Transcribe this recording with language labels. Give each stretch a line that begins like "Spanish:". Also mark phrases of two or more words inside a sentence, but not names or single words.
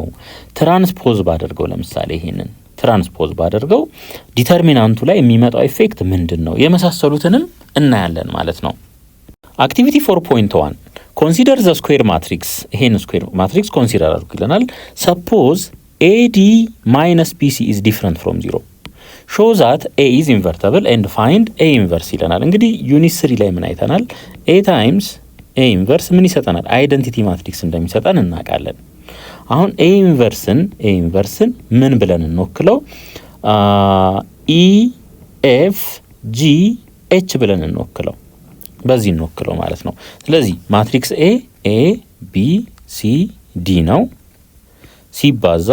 Amharic: ትራንስፖዝ ባደርገው ለምሳሌ ይሄንን ትራንስፖዝ ባደርገው ዲተርሚናንቱ ላይ የሚመጣው ኢፌክት ምንድነው? የመሳሰሉትንም እናያለን ማለት ነው። አክቲቪቲ 4.1
English: consider the square matrix።
Amharic: ይሄን
English: square matrix
Amharic: ኮንሲደር አድርጉ ይለናል።
English: suppose AD - BC is different from 0 show that A is invertible and find A inverse
Amharic: ይለናል። እንግዲህ ዩኒት 3 ላይ ምን አይተናል?
English: A times A inverse
Amharic: ምን ይሰጠናል?
English: identity matrix
Amharic: እንደሚሰጠን እናውቃለን። አሁን ኤ ኢንቨርስን ምን ብለን እንወክለው? EF GH ብለን እንወክለው። በዚህ እንወክለው ማለት ነው። ስለዚህ ማትሪክስ A B C ዲ ነው ሲባዛ